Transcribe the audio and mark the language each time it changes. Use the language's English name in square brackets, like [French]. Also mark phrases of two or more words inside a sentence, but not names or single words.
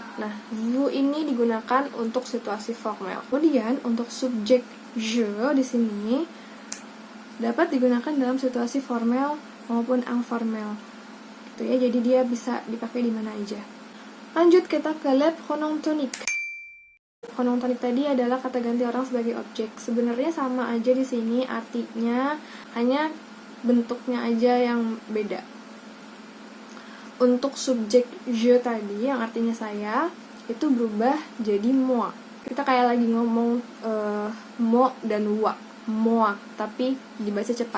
[Indonesian] Nah, vous ini digunakan untuk situasi formal. Kemudian untuk subjek je di sini dapat digunakan dalam situasi formal maupun informal. Gitu ya, jadi dia bisa dipakai di mana aja. Lanjut kita ke [French] le pronom tonique. Pronom tonique [Indonesian] tadi adalah kata ganti orang sebagai objek. Sebenarnya sama aja di sini artinya, hanya bentuknya aja yang beda. Untuk subjek je tadi yang artinya saya itu berubah jadi moi. Kita kayak lagi ngomong mo dan wa, moi, tapi dibaca cepat.